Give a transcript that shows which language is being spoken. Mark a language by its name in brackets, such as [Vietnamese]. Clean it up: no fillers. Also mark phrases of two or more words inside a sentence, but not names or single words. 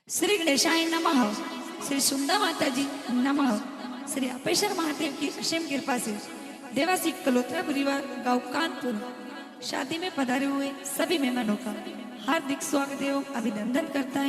[Sanskrit] श्री गणेशाय नमः, [Hindi] श्री सुंदा माता जी नमः, श्री अपेश्वर महादेव की असीम कृपा से देवासी कलोत्रा परिवार गांव कानपुर शादी में पधारे हुए सभी मेहमानों का हार्दिक स्वागत एवं अभिनंदन करता है।